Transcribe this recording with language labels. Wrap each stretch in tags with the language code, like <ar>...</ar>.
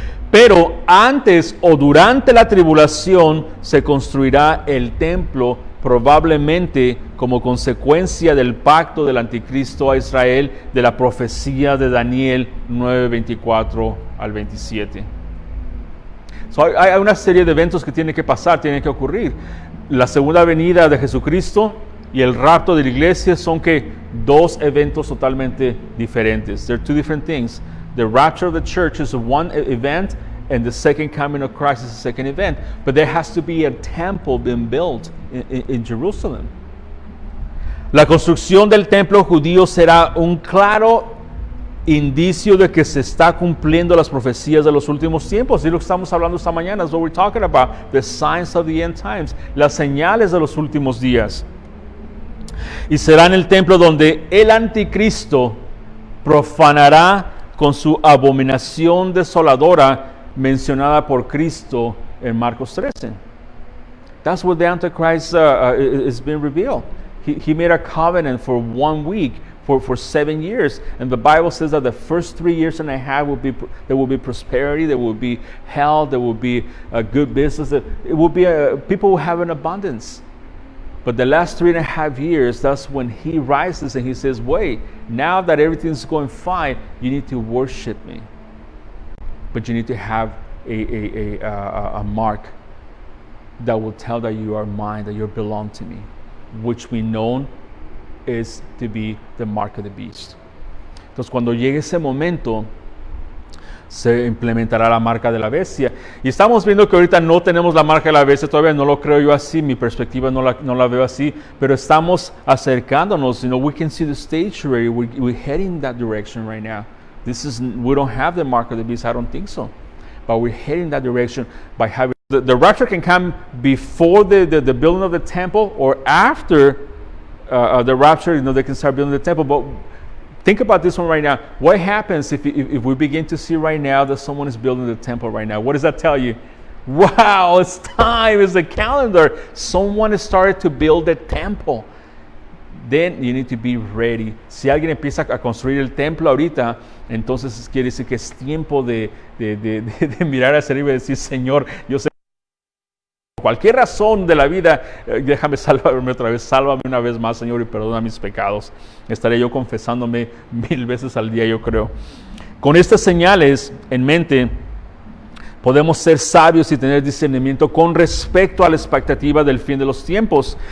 <es>Pero antes o durante la tribulación se construirá el templo, probablemente como consecuencia del pacto del anticristo a Israel, de la profecía de Daniel 9:24 al 27. Hay una serie de eventos que tienen que pasar, tienen que ocurrir. La segunda venida de Jesucristo y el rapto de la iglesia son dos eventos totalmente diferentes.</es> <en>They're two different things. The rapture of the church is one event, and the second coming of Christ is the second event. But there has to be a temple being built in Jerusalem.</en> <es>La construcción del templo judío será un claro indicio de que se está cumpliendo las profecías de los últimos tiempos. Y lo que estamos hablando esta mañana es</es> <en>what we're talking about, the signs of the end times,</en> <es>las señales de los últimos días. Y será en el templo donde el anticristo profanará con su abominación desoladora mencionada por Cristo en Marcos 13.</es> <en>That's what the Antichrist is being revealed. He made a covenant for 1 week. For 7 years, and the Bible says that the first 3 years and a half there will be prosperity, there will be health, there will be good business, it will be people will have an abundance. But the last 3.5 years, that's when he rises and he says, wait, now that everything's going fine, you need to worship me, but you need to have a mark that will tell that you are mine, that you belong to me, which we know is to be the mark of the beast.</en> <es>Entonces, cuando llegue ese momento, se implementará la marca de la bestia. Y estamos viendo que ahorita no tenemos la marca de la bestia, todavía no lo creo yo así, mi perspectiva no la veo así, pero estamos acercándonos.</es> <en>We can see the stage ready. We're heading that direction right now. We don't have the mark of the beast, I don't think so. But we're heading that direction by having the rapture can come before the building of the temple or after the rapture, they can start building the temple. But think about this one right now. What happens if we begin to see right now that someone is building the temple right now? What does that tell you? Wow, it's time, it's the calendar. Someone has started to build the temple. Then you need to be ready.</en> <es>Si alguien empieza a construir el templo ahorita, entonces quiere decir que es tiempo de mirar hacia arriba y decir, Señor, yo sé cualquier razón de la vida, déjame salvarme otra vez, sálvame una vez más, Señor, y perdona mis pecados. Estaré yo confesándome 1000 veces al día, yo creo. Con estas señales en mente, podemos ser sabios y tener discernimiento con respecto a la expectativa del fin de los tiempos.</es>